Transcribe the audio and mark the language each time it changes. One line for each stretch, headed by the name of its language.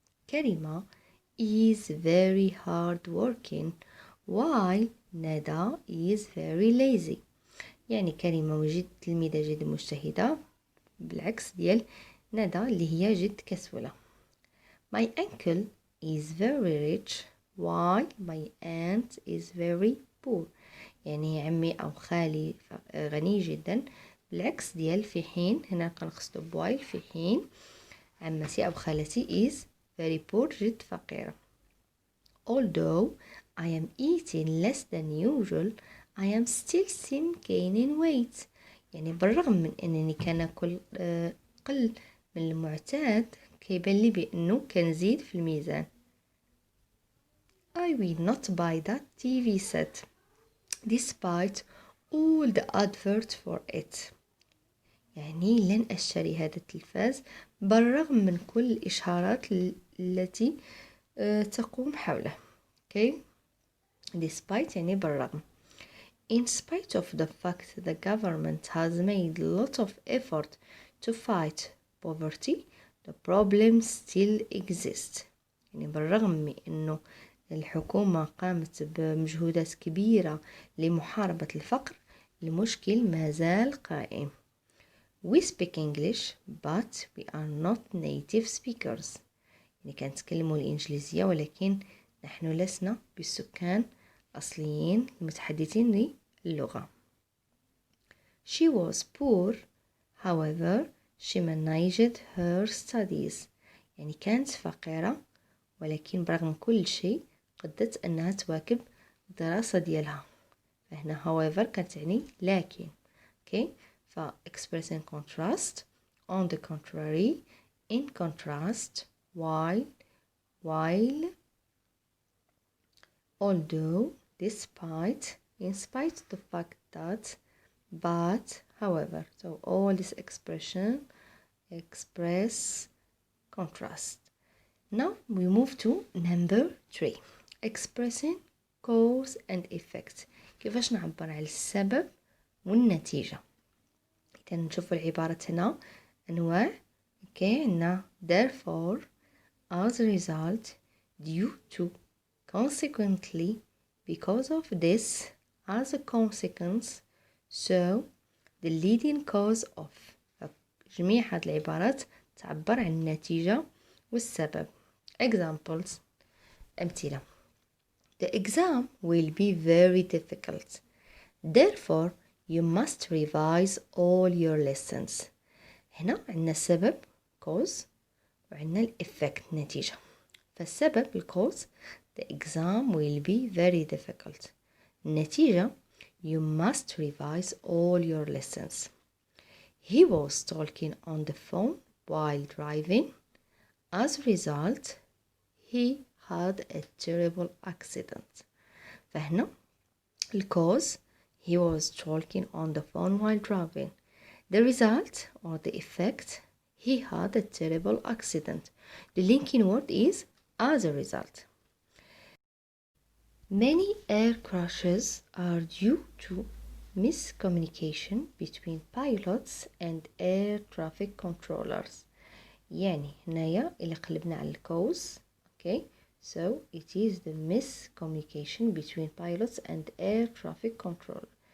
English: كريمة is very hard working while ندى is very lazy.
Arabic: يعني كريمة تلميذة جد مجتهدة بالعكس ديال ندى اللي هي جد كسولة.
English: My uncle is very rich while my aunt is very poor.
Arabic: يعني عمي أو خالي غني جدا، بالعكس ديال في حين، هنا كنقصدو بوايل في حين عمتي أو خالتي
English: is very poor
Arabic: جد فقيرة.
English: Although I am eating less than usual, I am still gaining weight.
Arabic: يعني بالرغم من أنني كناكل قل من المعتاد، كيبان لي بأنه كنزيد في الميزان.
English: I will not buy that TV set, despite all the adverts for it.
Arabic: يعني لن أشتري هذا التلفاز بالرغم من كل الإشعارات التي تقوم حوله. okay. despite يعني بالرغم.
English: In spite of the fact the government has made a lot of effort to fight poverty, the problem still exists.
Arabic: يعني بالرغم من أنه الحكومة قامت بمجهودات كبيرة لمحاربة الفقر، المشكل ما زال قائم.
English: We speak English but we are not native speakers.
Arabic: يعني كنتكلموا الإنجليزية ولكن نحن لسنا بالسكان أصليين المتحدثين للغة.
English: She was poor, however she managed her studies.
Arabic: يعني كانت فقيرة ولكن برغم كل شيء قدرت أنها تواكب الدراسة ديالها. فهنا however كانت تعني لكن. okay.
English: ف expressing contrast, on the contrary, in contrast, while, although, despite, in spite of the fact that, but, however. So all these expressions express contrast. Now we move to number 3, expressing cause and effect.
Arabic: كيفاش نعبر على السبب والنتيجة. إذا نشوف العبارة هنا أنواع.
English: عندنا therefore, as a result, due to, consequently, because of this, as a consequence, so, the leading cause of.
Arabic: جميع هذه العبارات تعبر عن النتيجة والسبب.
English: Examples. أمثلة. The exam will be very difficult. Therefore, you must revise all your lessons.
Arabic: هنا عندنا السبب cause وعندنا الإفكت نتيجة.
English: فالسبب الcause the exam will be very difficult. النتيجة you must revise all your lessons. He was talking on the phone while driving. As a result, he had a terrible accident. فهنا الcause he was talking on the phone while driving. The result or the effect, he had a terrible accident. The linking word is as a result. Many air crashes are due to miscommunication between pilots and air traffic controllers.
Arabic: يعني هنايا إلا قلبنا على الكوز. okay.
English: So it is the miscommunication between pilots and air traffic control.